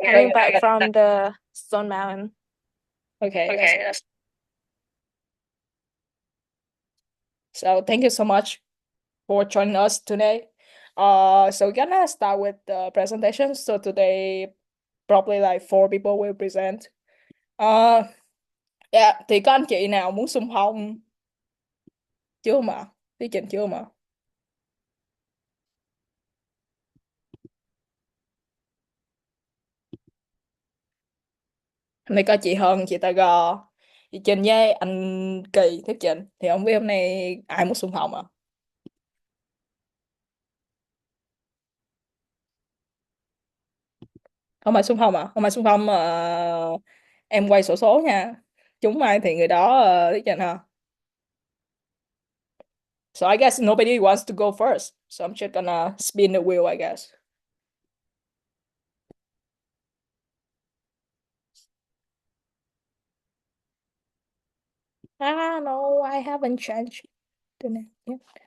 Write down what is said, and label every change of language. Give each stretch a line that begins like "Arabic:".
English: coming back from the Stone Mountain. okay, that's Okay, that's so thank you so much for joining us today. So we're gonna start with the presentation. So today probably like four people will present.
Vietnamese: Uh, yeah, thì có anh chị nào muốn xung phong chưa mà? Thuyết trình chưa mà? Hôm nay có chị Hân, chị Tài Gò, chị Trình với anh Kỳ thuyết trình. Thì không biết hôm nay ai muốn xung phong à? Không phải xung phong à? Không phải xung phong em quay sổ số nha. Chúng ai thì người đó thuyết trình ha.
English: So I guess nobody wants to go first. So I'm just gonna spin the wheel, I guess. Ah, no, I haven't changed the name yet.